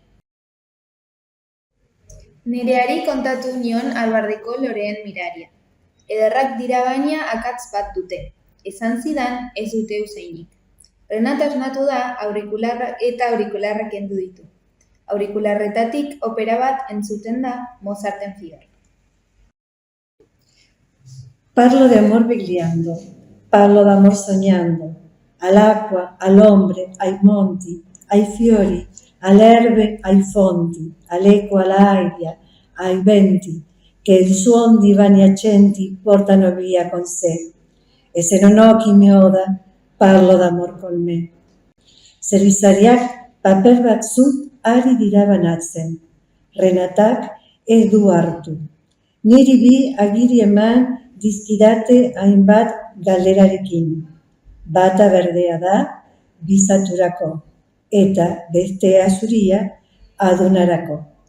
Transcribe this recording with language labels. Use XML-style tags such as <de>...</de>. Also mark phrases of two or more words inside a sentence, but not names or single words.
<eu>Nereari kontatu nion albardeko loreen miraria. Ederrak dira baina akatz bat dute. Esan zidan ez dute usainik. Renata asmatu da aurikularrak kendu ditu. Aurikularretatik opera bat entzuten da Mozarten Figaro.</eu> <it>Parlo de amor vegliando, parlo d'amor sognando, all'acqua, all'ombre, ai monti, ai fiori, all'erbe, ai fonti, all'eco, all'aria, ai venti, che il suon di vani accenti portano via con sé. E se non ho chi mi oda, parlo d'amor con me.</it> <eu>Zerbizariak paper batzuk ari dira banatzen. Renatak ez du hartu. Niri bi agiri eman dizkidate hainbat galderarekin. Bata berdea da, bizaturako, eta bestea zuria adunarako.</eu>